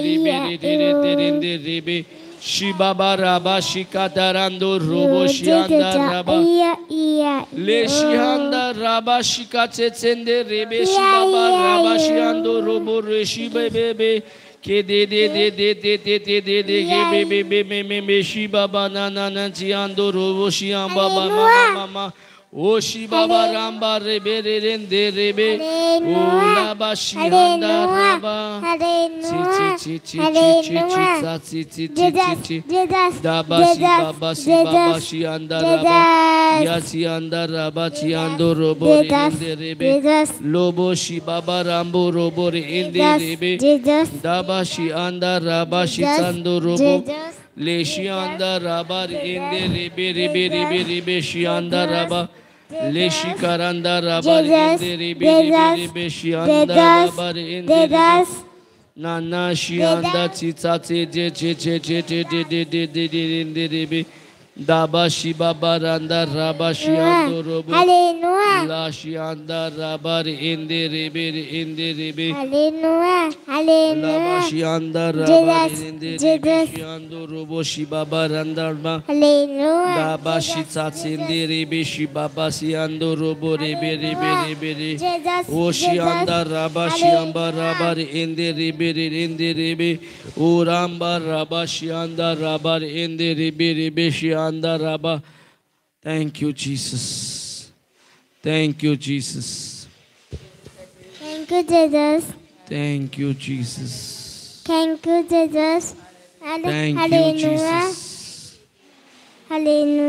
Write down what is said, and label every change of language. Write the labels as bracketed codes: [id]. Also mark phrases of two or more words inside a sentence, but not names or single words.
[en] Ribi Shiba Baraba Shikatarando Robo Shianda Raba Le Shianda Raba Shikatsende Ribi Shiba Baraba Shiando Robo Reshibe Bebe Ke de Shiba Banana Nantiando Robo Shiamba Mama Oshi Baba Ramba Rebe Ola Bashianda Raba Dabasi Anda Raba Yasi Anda Raba Chiando Robo Rebe Lobo Shibaba Rambo Robo Rebe Dabashi Anda Raba Shitando Robo Leshianda Raba Rebe Shianda Raba Leshi Karanda Rabar Rebe Shianda Rabar Rebe Nana Shianda Titsate Rebe Dabashi babaranda rabashi ando robo. Hallelujah. Lashi anda rabari indi ribi. Hallelujah. Hallelujah. Labashi anda rabari Jesus. indi Jesus. ribi ando robo shi babaranda ba. Hallelujah. Dabashi tatsindi ribi shi babasi ando robo ribi. Jesus. Oshi anda Jesus. rabashi amba rabari indi ribi. Uramba rabashi anda rabari indi ribi shi anda raba. Thank you, Jesus. Thank you, Jesus. Thank you, Jesus. Thank you, Jesus. Thank you, Jesus. Thank you, Hallelujah. Jesus. Hallelujah.